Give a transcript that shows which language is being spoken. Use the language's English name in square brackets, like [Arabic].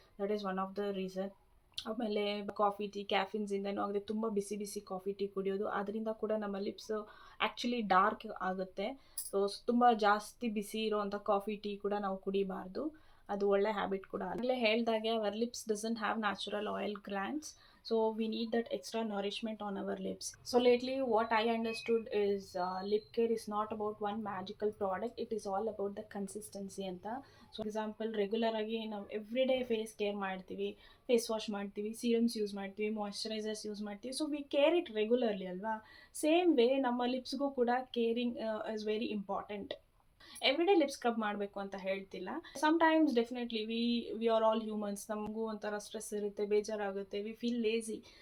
[English] That is one of the reason. [Kannada] ಆಮೇಲೆ coffee tea ಕ್ಯಾಫಿನ್ಸಿಂದನೂ ಆಗದೆ, ತುಂಬ ಬಿಸಿ ಬಿಸಿ ಕಾಫಿ ಟೀ ಕುಡಿಯೋದು, ಅದರಿಂದ ಕೂಡ ನಮ್ಮ ಲಿಪ್ಸ್ ಆ್ಯಕ್ಚುಲಿ ಡಾರ್ಕ್ ಆಗುತ್ತೆ. ಸೊ ತುಂಬ ಜಾಸ್ತಿ ಬಿಸಿ ಇರೋವಂಥ ಕಾಫಿ ಟೀ ಕೂಡ ನಾವು ಕುಡಿಬಾರ್ದು, ಅದು ಒಳ್ಳೆ ಹ್ಯಾಬಿಟ್ ಕೂಡ. ಆಗಲೇ ಹೇಳ್ದಾಗೆ [English] Our lips doesn't have natural oil glands, so we need that extra nourishment on our lips. So lately what I understood is lip care is not about one magical product, it is all about the consistency [Kannada] anta. So example, regular agi ನಾವು [English] every day face care [Kannada] ಮಾಡ್ತೀವಿ, face wash ಮಾಡ್ತೀವಿ, serums use ಮಾಡ್ತೀವಿ, moisturisers use ಮಾಡ್ತೀವಿ. [English] So we care it regularly ಅಲ್ವಾ. Same way [Kannada] ನಮ್ಮ ಲಿಪ್ಸ್ಗೂ ಕೂಡ [English] Caring is very important. [Kannada] Every day lip scrub ಮಾಡಬೇಕು ಅಂತ ಹೇಳ್ತಿಲ್ಲ. Sometimes definitely [English] we are all humans, [Kannada] ನಮಗೂ ಒಂಥರ ಸ್ಟ್ರೆಸ್ ಇರುತ್ತೆ, ಬೇಜಾರಾಗುತ್ತೆ, [English] We feel lazy.